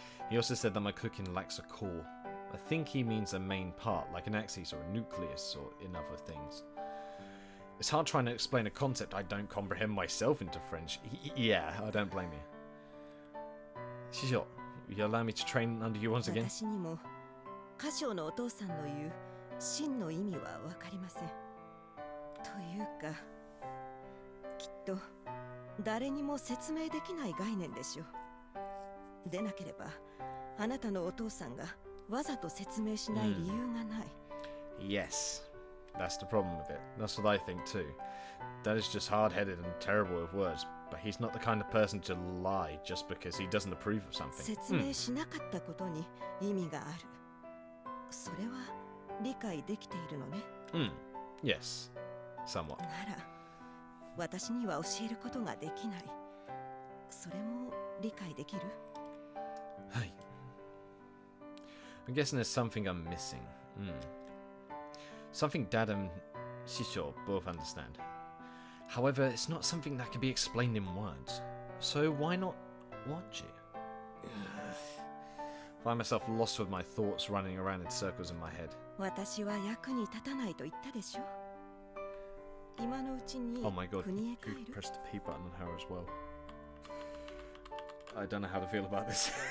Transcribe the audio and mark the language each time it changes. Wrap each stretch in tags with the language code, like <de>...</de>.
<en>He also said that my cooking lacks a core. I think he means a main part, like an axis or a nucleus or in other things. It's hard trying to explain a concept I don't comprehend myself into French. Yeah, I don't blame you. Shisho, you allow me to train under you once again?</en> <ja>私にも歌唱のお父さんの言う真の意味はわかりません。というか、きっと誰にも説明できない概念でしょう。でなければ、あなたのお父さんがわざと説明しない理由がない。</ja> <en>Yes, that's the problem with it. That's what I think too. Dad is just hard-headed and terrible with words, but he's not the kind of person to lie just because he doesn't approve of something.</en> <ja>説明しなかったことに意味がある。それは理解できているのね。</ja> <en>Yes, somewhat.</en> <ja>なら、私には教えることができない。それも理解できる？</ja> <en>Hey. I'm guessing there's something I'm missing. Something Dad and Shisho both understand. However, it's not something that can be explained in words. So why not watch it? Find myself lost with my thoughts running around in circles in my head.</en> <ja>私は役に立たないと言ったでしょ。今のうちに</ja> <en>Oh my god,</en> <ja>国へ</ja> <en>you</en> <ja>帰る。</ja> <en>pressed the P button on her as well. I don't know how to feel about this.</en>